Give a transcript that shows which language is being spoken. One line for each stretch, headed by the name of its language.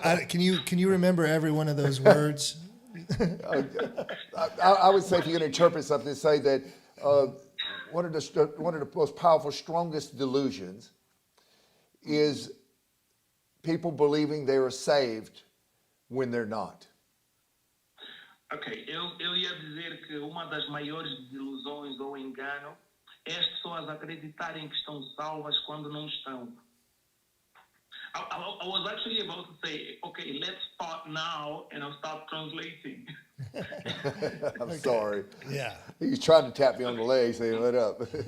English: Can you remember every one of those words? I would say if you're going to interpret something, say that one of the most powerful, strongest delusions is people believing they are saved when they're not.
Portuguese: Ok, eu ia dizer que uma das maiores desilusões ou engano é as pessoas acreditarem que estão salvas quando não estão.
English: I was actually about to say, okay, let's start now, and I'll start translating. I'm sorry. Yeah. He's trying to tap me on the leg, saying, let up.